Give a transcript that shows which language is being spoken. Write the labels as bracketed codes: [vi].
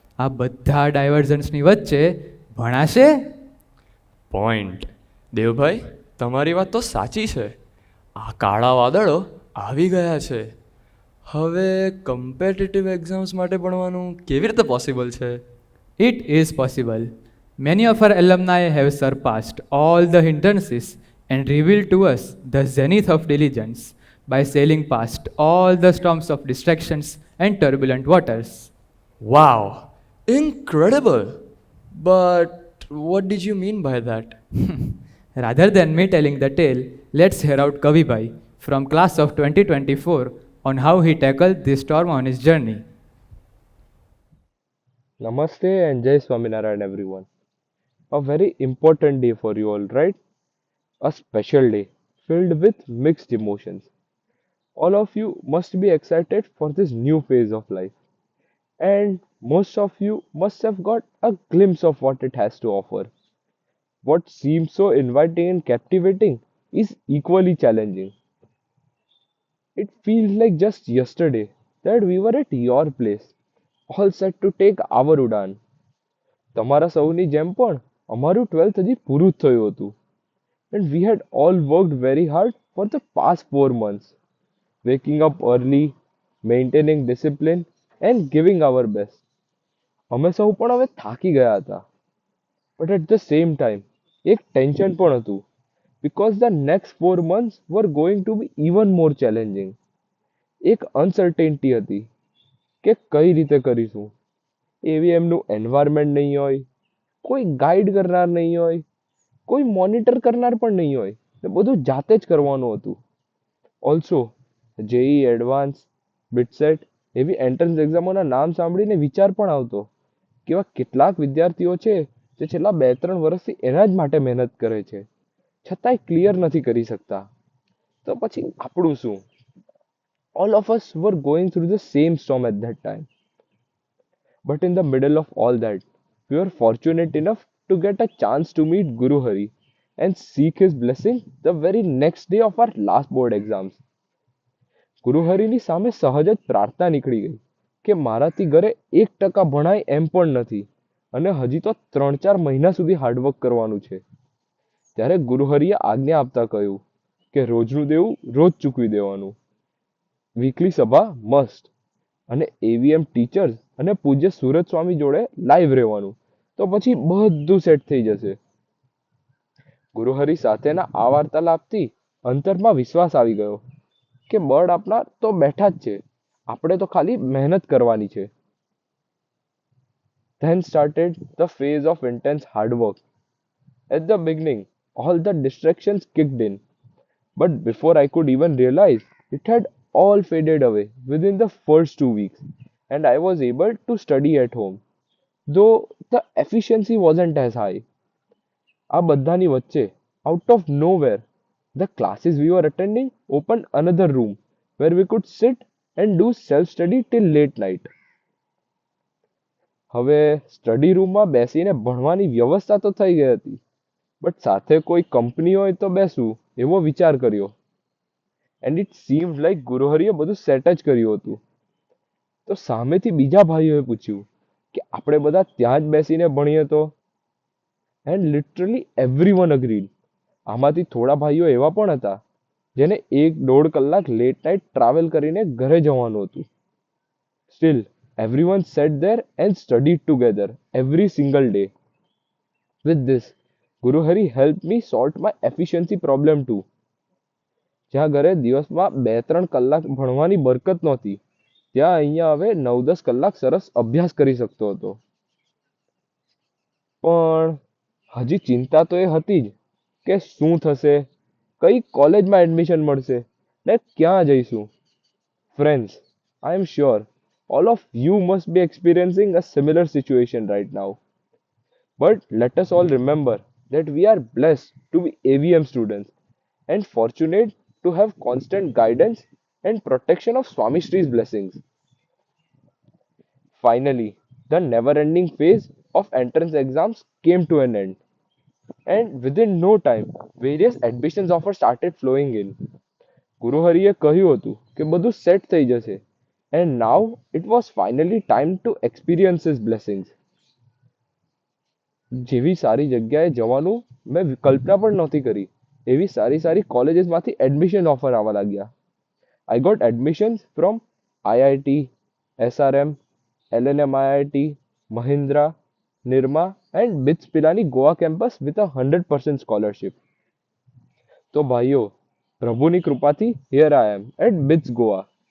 [gu] આ બધા ડાયવર્ઝન્સની વચ્ચે ભણાશે? પોઈન્ટ. દેવભાઈ, તમારી વાત તો સાચી છે. આ કાળા વાદળો આવી ગયા છે. હવે કમ્પિટિટિવ એક્ઝામ્સ માટે ભણવાનું કેવી રીતે પોસિબલ છે? [en] It is possible. Many of our alumni have surpassed all the hindrances and revealed to us the zenith of diligence by sailing past all the storms of distractions and turbulent waters. Wow, incredible. But what did you mean by that? Rather than me telling the tale, let's hear out Kavibhai from class of 2024 on how he tackled this storm on his journey. Namaste and Jai Swaminarayan everyone. A very important day for you all, right? A special day filled with mixed emotions. All of you must be excited for this new phase of life. And most of you must have got a glimpse of what it has to offer. What seems so inviting and captivating is equally challenging. It feels like just yesterday that we were at your place, all set to take our udan. [gu] તમારા સૌની જેમ પણ અમારું 12th હજી પૂરું જ થયું હતું. [en] And we had all worked very hard for the past 4 months, waking up early, maintaining discipline and giving our best. [gu] અમે સૌ પણ હવે થાકી ગયા હતા. [en] But at the same time, [gu] એક ટેન્શન પણ હતું, [en] because the next 4 months were going to be even more challenging. [gu] એક uncertainty હતી કે કઈ રીતે કરીશું. એવી એમનું એન્વાયરમેન્ટ નહીં હોય, કોઈ ગાઈડ કરનાર નહીં હોય, કોઈ મોનિટર કરનાર પણ નહીં હોય, ને બધું જાતે જ કરવાનું હતું. ઓલ્સો જેઈ એડવાન્સ, બિટસેટ એવી એન્ટ્રન્સ એક્ઝામોના નામ સાંભળીને વિચાર પણ આવતો કે એવા કેટલાક વિદ્યાર્થીઓ છે જે છેલ્લા 2-3 વર્ષથી એના જ માટે મહેનત કરે છે, છતાંય ક્લિયર નથી કરી શકતા. તો પછી આપણું શું? [en] All of us were going through the same storm at that time. But in the middle of all that, we were fortunate enough to get a chance to meet Guru Hari and seek his blessing the very next day of our last board exams. [gu] Guru Hariની સામે સહજ જ પ્રાર્થના નીકળી ગઈ કે મારાથી ઘરે 1% ભણાય એમ પણ નથી અને હજી તો 3-4 મહિના સુધી હાર્ડવર્ક કરવાનું છે. ત્યારે ગુરુ હરિએ આજ્ઞા આપતા કહ્યું કે રોજનું દેવું રોજ ચૂકવી દેવાનું. વીકલી સભા મસ્ટ અને એવીએમ ટીચર્સ અને પૂજ્ય સુરત સ્વામી જોડે લાઈવ રહેવાનું. તો પછી બધું સેટ થઈ જશે. ગુરુહરિ સાથેના આ વાર્તાલાપથી અંતરમાં વિશ્વાસ આવી ગયો કે બળ આપનાર તો બેઠા જ છે, આપણે તો ખાલી મહેનત કરવાની છે. [en] Then started the phase of intense hard work. At the beginning, all the distractions kicked in. But before I could even realize, it had all faded away within the first 2 weeks, and I was able to study at home, though the efficiency wasn't as high. [gu] આ બધાની વચ્ચે, [en] out of nowhere, the classes we were attending opened another room where we could sit and do self-study till late night. [gu] હવે study રૂમમાં બેસીને ભણવાની વ્યવસ્થા તો થઈ ગઈ હતી, બટ સાથે કોઈ કંપની હોય તો બેસવું એવો વિચાર કર્યો. [en] and it seemed like [gu] ગુરુહરિએ બધું સેટ જ કર્યું હતું. તો તો સામેથી બીજા ભાઈઓએ પૂછ્યું કે આપણે બધા ત્યાં જ બેસીને ભણીએ તો, [en] And literally everyone agreed. [gu] આમાંથી થોડા ભાઈઓ એવા પણ હતા જેને 1-1.5 કલાક લેટ નાઇટ ટ્રાવેલ કરીને ઘરે જવાનું હતું. [en] Still everyone sat there and studied together every single day. With this, Guru Hari helped me sort my efficiency problem too. [gu] જ્યાં ઘરે દિવસમાં 2-3 કલાક ભણવાની બરકત નહોતી, ત્યાં અહીંયા હવે 9-10 કલાક સરસ અભ્યાસ કરી શકતો હતો. પણ હજી ચિંતા તો એ હતી જ કે શું થશે, કઈ કોલેજમાં એડમિશન મળશે ને ક્યાં જઈશું. [en] Friends, I am sure all of you must be experiencing a similar situation right now. But let us all remember that we are blessed to be AVM students and fortunate to have constant guidance and protection of Swami Shri's blessings. Finally, the never-ending phase of entrance exams came to an end. And within no time, various admissions offers started flowing in. [gu] Guru Hariએ કહ્યું હતું કે બધું set થઈ જશે. [en] And now it was finally time to experience his blessings. [gu] જેવી સારી જગ્યાએ જવાનું મેં કલ્પના પણ નહોતી કરી, એવી સારી સારી કોલેજીસમાંથી એડમિશન ઓફર આવવા લાગ્યા. [en] I got admissions from IIT, SRM, LNM IIT, Mahindra, Nirma and BITS Pilani Goa campus with a 100% scholarship. [gu] તો ભાઈઓ, પ્રભુની કૃપાથી [en] here I am at BITS Goa.